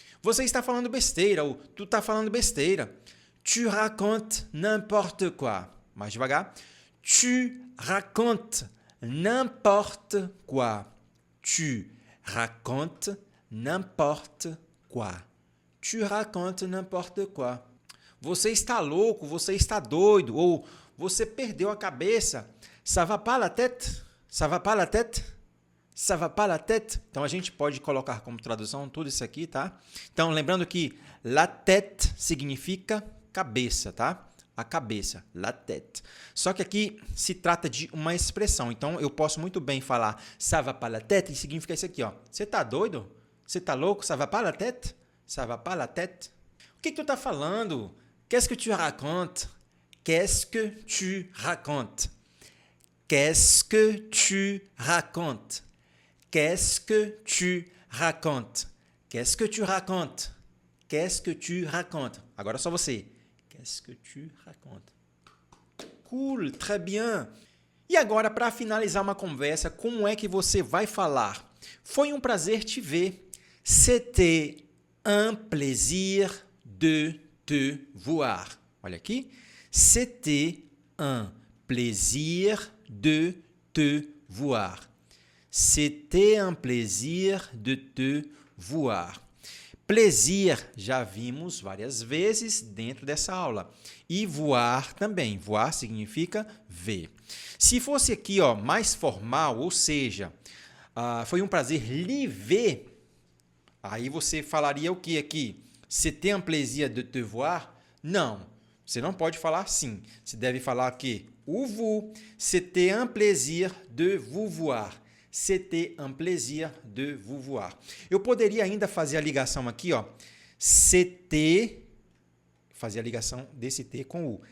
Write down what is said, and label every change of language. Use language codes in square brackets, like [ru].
[pt] Você está falando besteira, ou tu está falando besteira. [fr] Tu racontes n'importe quoi. [pt] Mais devagar. [fr] Tu racontes n'importe quoi. Tu racontes n'importe quoi. Tu racontes n'importe quoi. [pt] Você está louco, você está doido, ou você perdeu a cabeça. [fr] Ça va pas la tête? Ça va pas la tête? Ça va pas la tête? [pt] Então, a gente pode colocar como tradução tudo isso aqui, tá? Então, lembrando que [fr] la tête [pt] significa cabeça, tá? A cabeça, la tête. Só que aqui se trata de uma expressão. Então, eu posso muito bem falar [fr] ça va pas la tête [pt] e significa isso aqui, ó. Você está doido? Você está louco? [fr] Ça va pas la tête? Ça va pas la tête? [pt] O que tu está falando? [fr] Qu'est-ce que tu racontes? Qu'est-ce que tu racontes? Qu'est-ce que tu racontes? Qu'est-ce que tu racontes? Qu'est-ce que tu racontes? Qu'est-ce que tu racontes? [pt] Agora só você. [fr] Qu'est-ce que tu racontes? Cool, très bien. [pt] E agora, para finalizar uma conversa, como é que você vai falar? Foi um prazer te ver. [fr] C'était un plaisir de te voir. [pt] Olha aqui. [fr] C'était un plaisir de te voir. C'était un plaisir de te voir. [pt] Plaisir já vimos várias vezes dentro dessa aula. E voar também. Voar significa ver. Se fosse aqui, ó, mais formal, ou seja, foi um prazer lhe ver, aí você falaria o que aqui? [fr] C'était un plaisir de te voir? [pt] Não, você não pode falar assim. Você deve falar que o vous. [fr] C'était un plaisir de vous voir. C'était un plaisir de vous voir. [pt] Eu poderia ainda fazer a ligação aqui, ó. [fr] C'était, [pt] fazer a ligação desse T com o.